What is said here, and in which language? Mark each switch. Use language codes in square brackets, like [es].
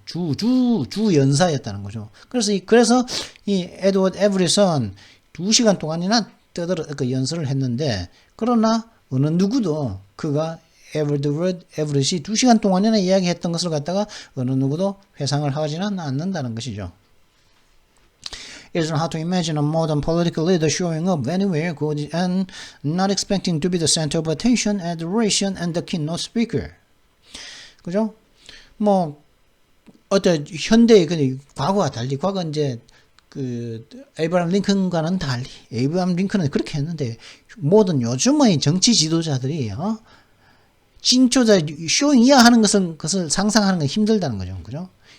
[ko] 주 연사였다는 거죠. 그래서 이 에드워드 에버릿은 2시간 동안이나 그 연설을 했는데 그러나 어느 누구도 그가 에드워드 에버릿이 2시간 동안이나 이야기했던 것을 갖다가 어느 누구도 회상을 하지는 않는다는 것이죠. [en] It isn't hard to imagine a modern political leader showing up anywhere and not expecting to be the center of attention, adoration, and the keynote speaker. [ko] 그죠? 뭐 어떤 현대의 그 과거와 달리 과거 이제 그 에이브라함 링컨과는 달리 에이브라함 링컨은 그렇게 했는데 모든 요즘의 정치 지도자들이 진초자 쇼잉이야 하는 것을 상상하는 건 힘들다는 거죠. 그죠?